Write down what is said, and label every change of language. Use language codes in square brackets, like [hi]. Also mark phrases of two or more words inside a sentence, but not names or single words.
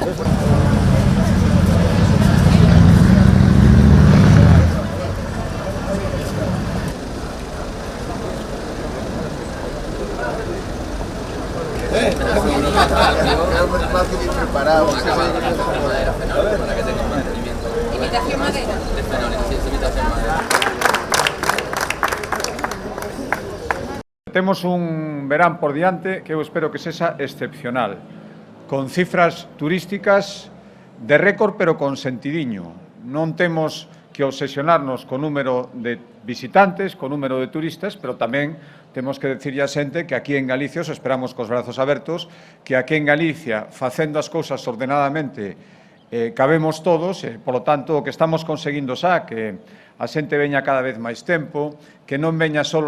[es] Estamos más que preparados. Para que tenga un mantenimiento. Imitación madera. De fenoles, sí, es imitación madera. [gl] Temos un verán por diante que eu espero que sexa excepcional, con cifras turísticas de récord pero con sentidiño. Non temos que obsesionarnos co número de visitantes, co número de turistas, pero tamén temos que decirlle a xente que aquí en Galicia os esperamos cos brazos abertos, que aquí en Galicia, facendo as cousas ordenadamente, cabemos todos, polo tanto, o que estamos conseguindo xa, que a xente veña cada vez máis tempo, que non veña só